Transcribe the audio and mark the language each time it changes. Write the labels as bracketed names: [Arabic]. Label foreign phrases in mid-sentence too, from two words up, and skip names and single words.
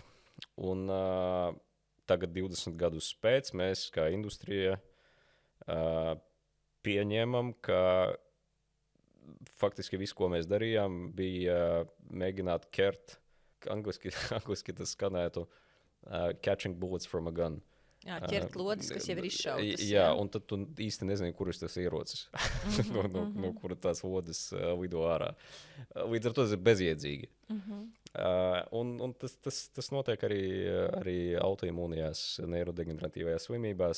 [Latvian] Un tagad 20 gadus pēc mēs, kā industrija, pieņēmam, ka faktiski viss, ko mēs darījām, bija mēģināt kert, angliski tas skanētu, [English] catching bullets from a gun. [Latvian] Jā, ķert lodes, kas jau ir izšautas. Jā, un tad tu īsti nezini, kurš tas ierocis, no kura tās lodes lido ārā. Līdz ar to tas ir bezjēdzīgi. Un tas notiek arī autoimūnijās, neirodegeneratīvajās slimībās.